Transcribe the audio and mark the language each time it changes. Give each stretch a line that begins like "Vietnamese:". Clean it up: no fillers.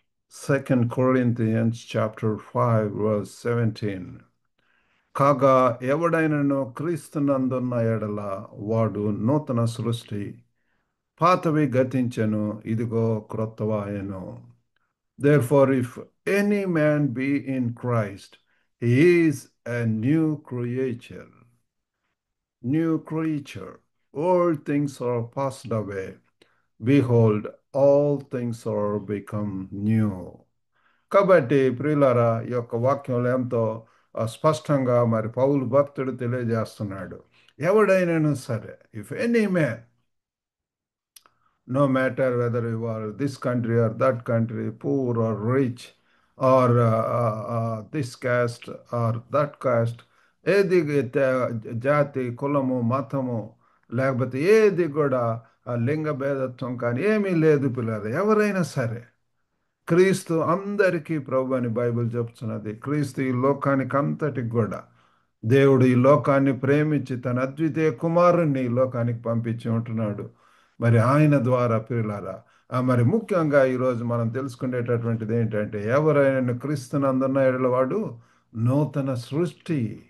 English: 2 Corinthians chapter 5 verse 17.
Telugu: కాగా ఎవడైనను క్రీస్తునందున్న ఎడల వాడు నూతన సృష్టి, పాతవి గతించెను, ఇదిగో క్రొత్తవాయెను.
English: Therefore, if any man be in Christ, he is a new creature. New creature. All things are passed away. Behold, all things are become new.
Telugu: కాబట్టి ప్రియులారా, ఈ యొక్క వాక్యంలో ఎంతో స్పష్టంగా మరి పౌలు భక్తుడు తెలియజేస్తున్నాడు. ఎవడైనాను సరే,
English: if any man, no matter whether you are this country or that country, poor or rich, or this caste or that caste,
Telugu: ఏది జాతి, కులము, మతము, లేకపోతే ఏది కూడా లింగ భేదత్వం కానీ ఏమీ లేదు పిల్లలు. ఎవరైనా సరే క్రీస్తు అందరికీ ప్రభు అని బైబిల్ చెప్తున్నది. క్రీస్తు ఈ లోకానికి అంతటికి కూడా దేవుడు ఈ లోకాన్ని ప్రేమించి తన అద్వితీయ కుమారుణ్ణి ఈ లోకానికి పంపించి ఉంటున్నాడు. మరి ఆయన ద్వారా ప్రియులారా, మరి ముఖ్యంగా ఈరోజు మనం తెలుసుకునేటటువంటిది ఏంటంటే, ఎవరైనా క్రీస్తునందున్న ఎడల వాడు నూతన సృష్టి.